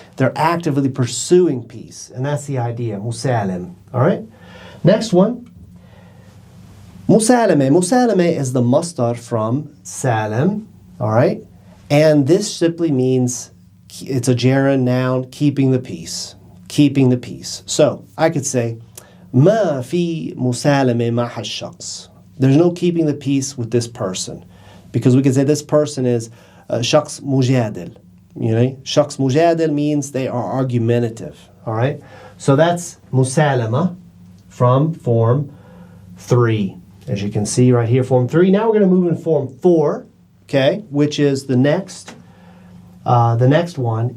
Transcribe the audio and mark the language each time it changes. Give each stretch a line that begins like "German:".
English: They're actively pursuing peace, and that's the idea, musalim, all right? Next one, musalame. Musalame is the masdar from salam, all right? And this simply means, it's a gerund noun, keeping the peace, keeping the peace. So I could say,
Arabic: ما في مسالمة مع الشخص.
English: There's no keeping the peace with this person. Because we could say this person is
Arabic: شخص مجادل.
English: You know,
Arabic: شخص مجادل
English: means they are argumentative. All right? So that's musalama from form 3. As you can see right here, form 3. Now we're going to move in form 4, okay, which is the next one.